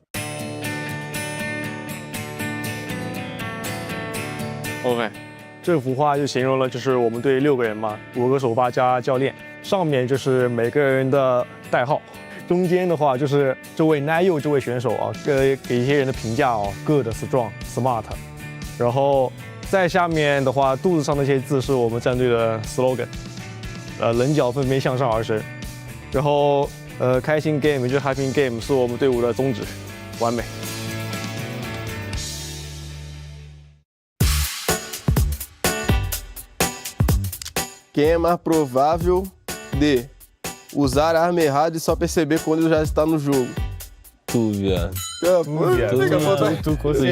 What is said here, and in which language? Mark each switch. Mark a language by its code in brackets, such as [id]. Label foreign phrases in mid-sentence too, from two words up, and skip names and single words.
[zh] OK， 这幅画就形容了就是我们队6个人嘛，5个首发加教练，上面就是每个人的代号。中间的话就是这位 Natus 这位选手啊，给一些人的评价哦 ， [en] good、strong、smart。 [zh] 然后再下面的话，肚子上那些字是我们战队的 slogan， 棱角分别向上而生。然后开心 game 就是 [en] happy game [zh] 是我们队伍的宗旨，完美。 [pt] Quem é mais provável de usar a arma errada e só perceber quando já está no jogo? Tu, viado. Tu